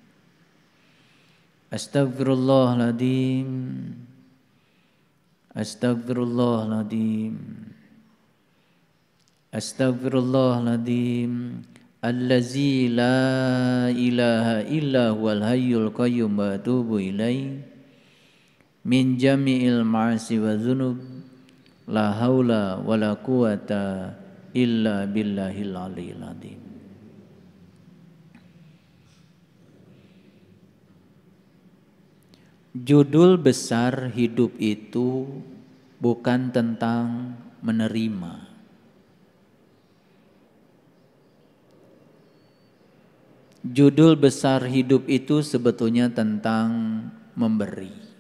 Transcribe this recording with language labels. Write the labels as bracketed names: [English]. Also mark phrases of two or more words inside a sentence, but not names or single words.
[Arabic] Astaghfirullahaladzim. Astaghfirullahaladzim. Astaghfirullahaladzim. الذي لا إله إلا هو الحي القيوم وأتوب إليه. من جميع المعاصي والذنوب. لا حول ولا قوة إلا بالله العلي العظيم. [Indonesian] Judul besar hidup itu bukan tentang menerima. Judul besar hidup itu sebetulnya tentang memberi.